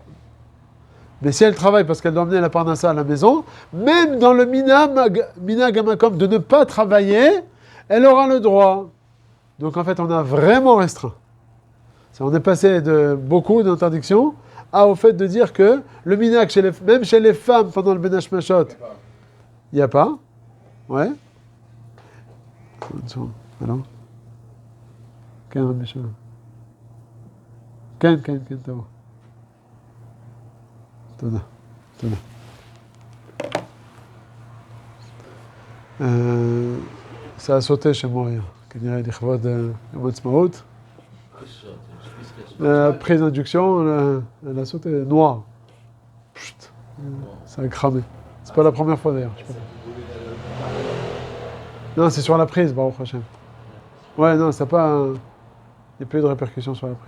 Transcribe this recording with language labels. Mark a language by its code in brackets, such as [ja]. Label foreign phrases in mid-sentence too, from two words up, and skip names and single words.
[fr] Mais si elle travaille parce qu'elle doit emmener la parnassa à la maison, même dans le [he] מנהג המקום [fr] de ne pas travailler, elle aura le droit. Donc en fait, on a vraiment restreint. On est passé de beaucoup d'interdictions au fait de dire que le minag, même chez les femmes pendant le [he] בין השמשות, [fr] il n'y a pas. Ouais. Alors [he] כן, מישהו. כן, טוב. תודה. [fr] Ça a sauté chez moi hier, [he] כנראה לכבוד יום העצמאות. [fr] La prise d'induction, elle a sauté noir. Chut, ça a cramé. C'est pas la première fois d'ailleurs. Non, c'est sur la prise, [he] ברוך השם. [fr] Ouais, non, ça n'a pas. Il n'y a pas eu de répercussions sur la prise.